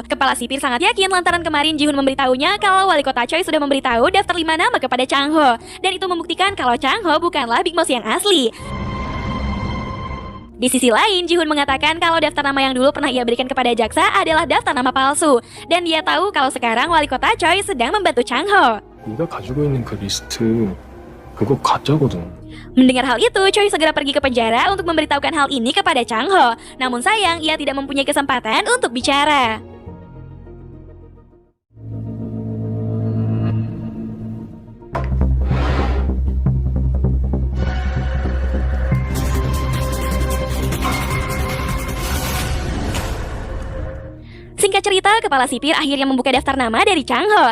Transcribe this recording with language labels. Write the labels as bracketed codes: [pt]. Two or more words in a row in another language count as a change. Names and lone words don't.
[id] Kepala sipir sangat yakin lantaran kemarin Ji-hoon memberitahunya kalau Wali Kota Choi sudah memberitahu daftar 5 nama kepada Chang Ho. Dan itu membuktikan kalau Chang Ho bukanlah [en] Big Mouse [id] yang asli. Di sisi lain, Ji-hoon mengatakan kalau daftar nama yang dulu pernah ia berikan kepada jaksa adalah daftar nama palsu. Dan dia tahu kalau sekarang wali kota Choi sedang membantu Chang-ho. [ko] 네가 가지고 있는 그 리스트 그거 가짜거든. [id] Mendengar hal itu, Choi segera pergi ke penjara untuk memberitahukan hal ini kepada Chang-ho. Namun sayang, ia tidak mempunyai kesempatan untuk bicara. Singkat cerita, kepala sipir akhirnya membuka daftar nama dari Chang-ho.